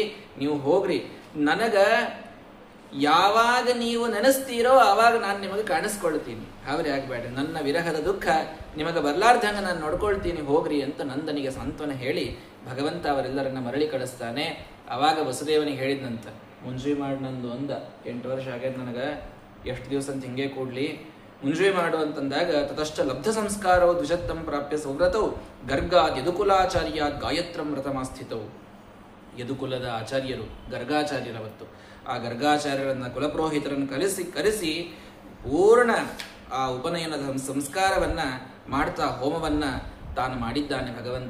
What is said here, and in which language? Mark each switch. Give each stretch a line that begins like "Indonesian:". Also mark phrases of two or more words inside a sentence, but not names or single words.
Kannada: ನೀವು ಹೋಗ್ರಿ, ನನಗ ಯಾವಾಗ ನೀವು ನೆನೆಸ್ತೀರೋ ಆವಾಗ ನಾನು ನಿಮಗೆ ಕಾಣಿಸ್ಕೊಳ್ತೀನಿ, ಹಾವ್ರಿ ಆಗಬೇಡ, ನನ್ನ ವಿರಹದ ದುಃಖ ನಿಮಗೆ ಬರ್ಲಾರ್ದಂಗೆ ನಾನು ನೋಡ್ಕೊಳ್ತೀನಿ, ಹೋಗ್ರಿ ಅಂತ ನಂದನಿಗೆ ಸಾಂತ್ವನ ಹೇಳಿ ಭಗವಂತ ಅವರೆಲ್ಲರನ್ನ ಮರಳಿ ಕಳಿಸ್ತಾನೆ. ಆವಾಗ ವಸುದೇವನಿಗೆ ಹೇಳಿದ್ನಂತ, ಮುಂಜಿ ಮಾಡಿ ನಂದು ಅಂದ, 8 ವರ್ಷ ಆಗೈತೆ ನನಗೆ, ಎಷ್ಟು ದಿವಸ ಅಂತ ಹಿಂಗೆ ಕೂಡ್ಲಿ, ಮುಂಜಿ ಮಾಡು ಅಂತಂದಾಗ
Sanskrit: ತತಶ್ಚ ಲಬ್ಧ ಸಂಸ್ಕಾರವು ದ್ವಿಜತ್ತಂ ಪ್ರಾಪ್ಯ ಸೌವ್ರತವು ಗರ್ಗಾದ್ ಯದುಕುಲಾಚಾರ್ಯಾದ್ ಗಾಯತ್ರಂ ವ್ರತಮಾಸ್ಥಿತವು.
Kannada: ಯದುಕುಲದ ಆಚಾರ್ಯರು ಗರ್ಗಾಚಾರ್ಯರವತ್ತು. ಆ ಗರ್ಗಾಚಾರ್ಯರನ್ನ ಕುಲಪುರೋಹಿತರನ್ನು ಕರೆಸಿ ಪೂರ್ಣ ಆ ಉಪನಯನದ ಸಂಸ್ಕಾರವನ್ನ ಮಾಡ್ತಾ ಹೋಮವನ್ನ ತಾನು ಮಾಡಿದ್ದಾನೆ ಭಗವಂತ.